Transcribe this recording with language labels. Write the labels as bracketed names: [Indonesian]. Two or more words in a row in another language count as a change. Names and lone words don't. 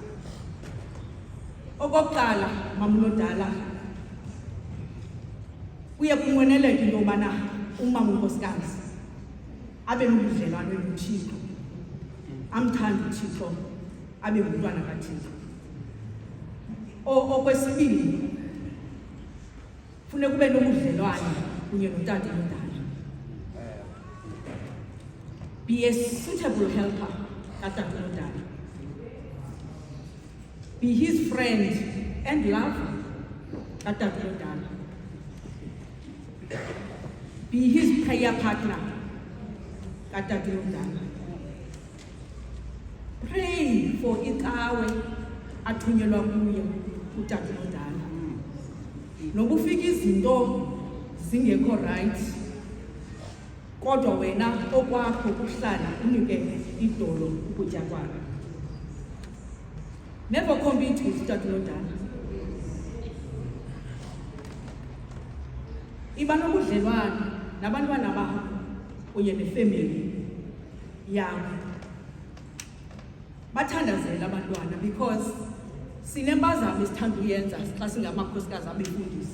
[Xhosa] Okokuqala mama uNodala kuye kunqweneleke into yobana umama unkosikazi abe nobudlelwane noThixo, amthanda uThixo, abe ngumntwana kaThixo. Okwesibili funeka ube nobudlelwane kunye notata omdala. [English] Be a suitable helper [Xhosa] katata omdala. [English] Be his friend and lover [Xhosa] katata omdala. [English] Be his prayer partner [Xhosa] katata omdala. [English] Pray for [Xhosa] icawe athunyelwa kuyo utata omdala. Noba ufika izinto zingekho right kodwa wena okwakho kuhlala unike idolo ukutya kwakho. [English] Never compete with [Xhosa] utata omdala. Iba nobudlelwane nabantwana bakho kunye nefamily yakho. Bathandazela abantwana because sinempazamo esithanda uyenza xa singamakhosikazi abefundisi.